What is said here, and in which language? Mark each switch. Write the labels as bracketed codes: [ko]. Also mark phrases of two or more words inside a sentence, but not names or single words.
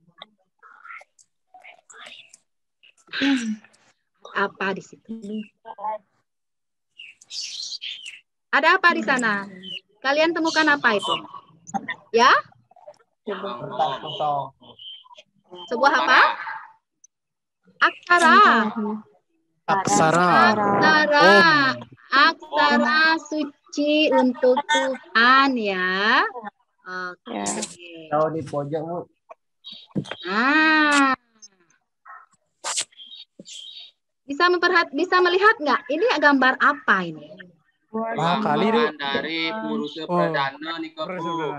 [id] Apa di situ? Ada apa di sana? Kalian temukan apa itu? Ya? Sebuah apa? Aksara. Aksara. Aksara. Aksara suci untuk Tuhan ya. Oke. Tahu di pojok, Bu. Nah. Bisa melihat nggak? Ini gambar apa ini? Kali Gambaran dari Purusa Pradana nih Kak, Bu.